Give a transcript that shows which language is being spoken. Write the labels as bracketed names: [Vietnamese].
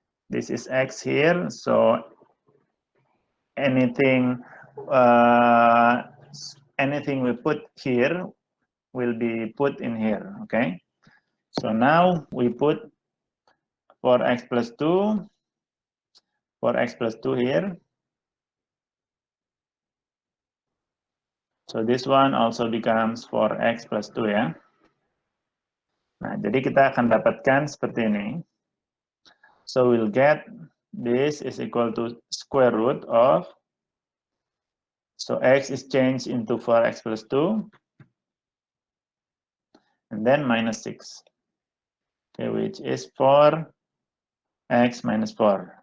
[English] This is x here. So anything we put here will be put in here, okay? So now we put 4x plus 2, 4x plus 2 here. So this one also becomes 4x plus 2 ya. [Indonesian] Nah, jadi kita akan dapatkan seperti ini. [English] So we'll get this is equal to square root of, so x is changed into 4x plus 2, and then minus 6, okay, which is 4x minus 4.